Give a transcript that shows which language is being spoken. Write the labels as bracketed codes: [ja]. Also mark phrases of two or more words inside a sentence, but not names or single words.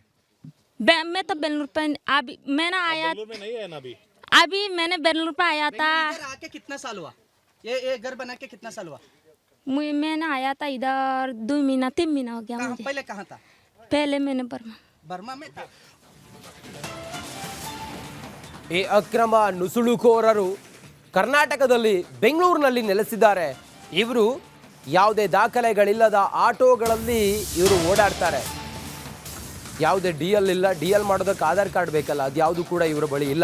[hi] मैं तो बेंगलुरु पे अभी मैं ना आया, बेंगलुरु में नहीं है ना अभी? अभी मैंने बेंगलुरु पे आया था। इधर आके कितना साल हुआ? ये घर बना के कितना साल हुआ? मैं ना आया था इधर 2 महीना 3 महीना हो गया मुझे। पहले कहाँ था? पहले मैंने बर्मा में था। [kn] ಈ ಅಕ್ರಮ ನುಸುಳುಕೋರರು ಕರ್ನಾಟಕದಲ್ಲಿ ಬೆಂಗಳೂರಿನಲ್ಲಿ ನೆಲೆಸಿದ್ದಾರೆ. ಇವರು ಯಾವುದೇ ದಾಖಲೆಗಳಿಲ್ಲದ ಆಟೋಗಳಲ್ಲಿ ಇವರು ಓಡಾಡ್ತಾರೆ. ಯಾವುದೇ ಡಿ ಎಲ್ ಇಲ್ಲ, ಡಿ ಎಲ್ ಮಾಡೋದಕ್ಕೆ ಆಧಾರ್ ಕಾರ್ಡ್ ಬೇಕಲ್ಲ, ಅದು ಯಾವುದು ಕೂಡ ಇವರ ಬಳಿ ಇಲ್ಲ.